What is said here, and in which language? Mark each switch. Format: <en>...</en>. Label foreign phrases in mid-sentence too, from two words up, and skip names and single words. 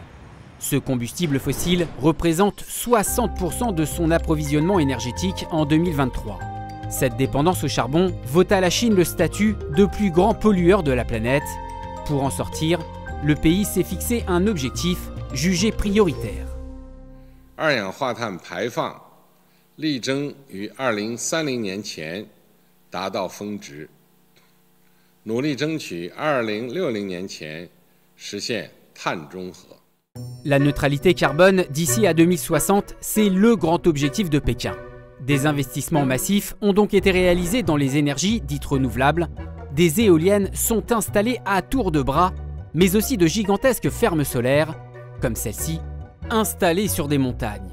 <fr>Ce combustible fossile représente 60% de son approvisionnement énergétique en 2023. Cette dépendance au charbon vaut à la Chine le statut de plus grand pollueur de la planète. Pour en sortir, le pays s'est fixé un objectif jugé prioritaire.</fr> <zh>二氧化碳排放力争于2030年前达到峰值，努力争取2060年前实现碳中和。</zh> <fr>La neutralité carbone d'ici à 2060, c'est le grand objectif de Pékin. Des investissements massifs ont donc été réalisés dans les énergies dites renouvelables. Des éoliennes sont installées à tour de bras, mais aussi de gigantesques fermes solaires, comme celle-ci, installées sur des montagnes.</fr>